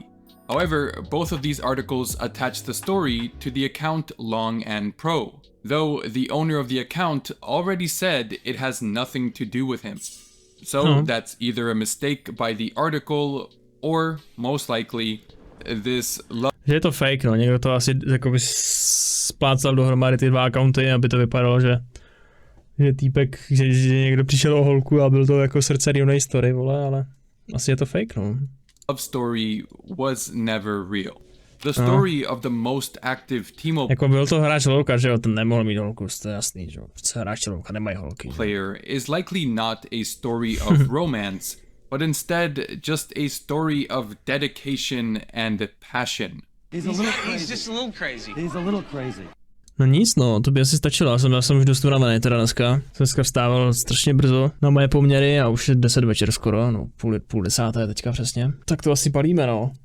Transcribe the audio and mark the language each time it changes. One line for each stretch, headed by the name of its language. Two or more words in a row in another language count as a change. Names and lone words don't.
English: However, both of these articles attach the story to the account Long and Pro, though the owner of the account already said it has nothing to do with him. So that's either a mistake by the article or most likely this
Czech: že je to fake, no, někdo to asi jakoby splácal dohromady ty dva accounty, aby to vypadalo, že týpek, že někdo přišel o holku a byl to jako srdcerivnej story, vole, ale asi je to fake, no.
English: Love story was never real. The story of the most active Teemo
Czech: jako byl to hráč lolka, že jo, ten nemohl mít holku, to je jasný, že jo, hráč lolka nemají holky.
English: Player is likely not a story of romance, but instead just a story of dedication and passion. He's just a little crazy. He's a little crazy.
Czech: No nic no, to by asi stačilo, já jsem už dost unavený teda dneska. Jsem dneska vstával strašně brzo na moje poměry a už je 10 večer skoro, no půl desáté teďka přesně. Tak to asi palíme no.